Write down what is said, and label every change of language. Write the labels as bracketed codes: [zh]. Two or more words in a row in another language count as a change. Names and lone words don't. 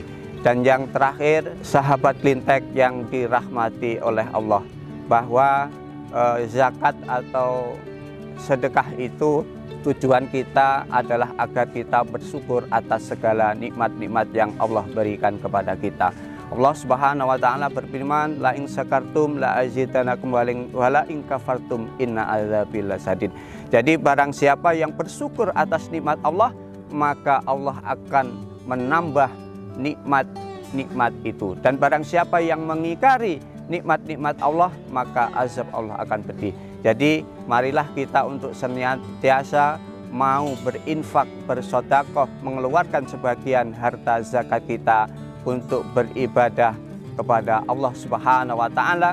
[id] Dan yang terakhir, sahabat Klintek yang dirahmati oleh Allah, bahwa zakat atau sedekah itu tujuan kita adalah agar kita bersyukur atas segala nikmat-nikmat yang Allah berikan kepada kita. Allah [ar] سبحانه وتعالى [id] berfirman, [ar] لئن شكرتم لأزيدنكم ولئن كفرتم إن عذابي لشديد. [id] Jadi barang siapa yang bersyukur atas nikmat Allah, maka Allah akan menambah nikmat-nikmat itu. Dan barang siapa yang mengingkari nikmat-nikmat Allah, maka azab Allah akan pedih. Jadi marilah kita untuk senantiasa mau berinfak, bersedekah, mengeluarkan sebagian harta zakat kita untuk beribadah kepada Allah [ar] سبحانه وتعالى.